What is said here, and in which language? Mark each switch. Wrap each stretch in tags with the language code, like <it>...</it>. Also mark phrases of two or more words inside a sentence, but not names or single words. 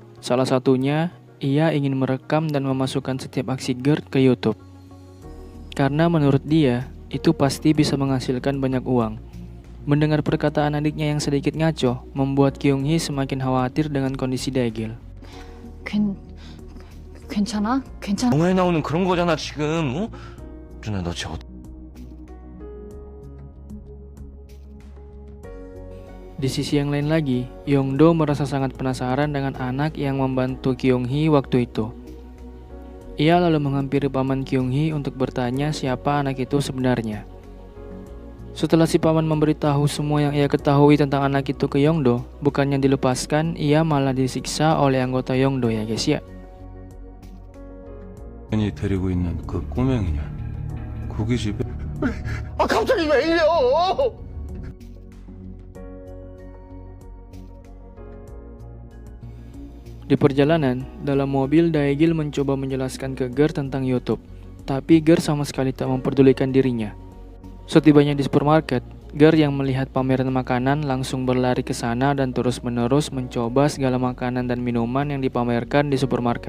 <id>Salah satunya, ia ingin merekam dan memasukkan setiap aksi Gert ke YouTube. Karena menurut dia, itu pasti bisa menghasilkan banyak uang. Mendengar perkataan adiknya yang sedikit ngaco, membuat Kyung Hee semakin khawatir dengan kondisi Daegil.</id> <ko>괜찮아? 괜찮아? 영화에 나오는 그런 거잖아 지금. 어? 누나 너 쟤</ko> <id>Di sisi yang lain lagi, Yongdo merasa sangat penasaran dengan anak yang membantu Kyung Hee waktu itu. Ia lalu menghampiri paman Kyung Hee untuk bertanya siapa anak itu sebenarnya. Setelah si paman memberitahu semua yang ia ketahui tentang anak itu ke Yongdo, bukannya dilepaskan, ia malah disiksa oleh anggota Yongdo ya guys ya.</id> <ko>이 데리고 있는 그 꼬맹이냐? 거기 집에 아 갑자기 왜 이래요?</ko> <id>Di perjalanan, dalam mobil Daegil mencoba menjelaskan ke Ger tentang YouTube, tapi Ger sama sekali tak memperdulikan dirinya. Setibanya di supermarket, Ger yang melihat pameran makanan langsung berlari ke sana dan terus-menerus mencoba segala makanan dan minuman yang dipamerkan di supermarket.</id>